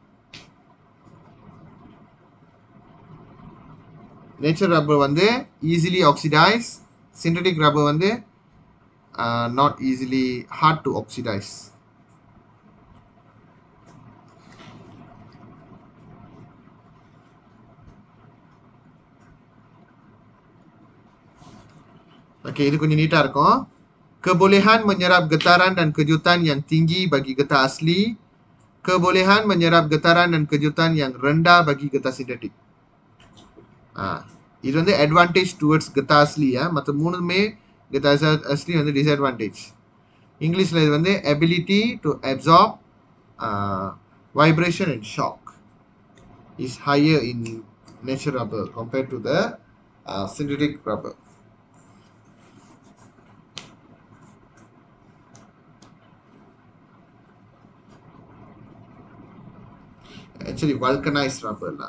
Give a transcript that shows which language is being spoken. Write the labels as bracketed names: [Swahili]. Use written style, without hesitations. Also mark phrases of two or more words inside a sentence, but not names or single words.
[English] Natural rubber வந்து easily oxidized. Synthetic rubber வந்து not easily, hard to oxidize. [Tamil] Okay, இது கொஞ்சம் நீட்டா இருக்கும். [Malay] Kebolehan menyerap getaran dan kejutan yang tinggi bagi getah asli. Kebolehan menyerap getaran dan kejutan yang rendah bagi getah sintetik. [Tamil] இது வந்து [English] advantage towards [Malay] getah asli ya. [Tamil] மற்ற மூணுமே [Malay] getah asli [English] வந்து disadvantage. [Tamil] இங்கிலீஷ்ல இது வந்து [English] ability to absorb vibration and shock is higher in natural rubber compared to the synthetic rubber. Actually vulcanized rubber la.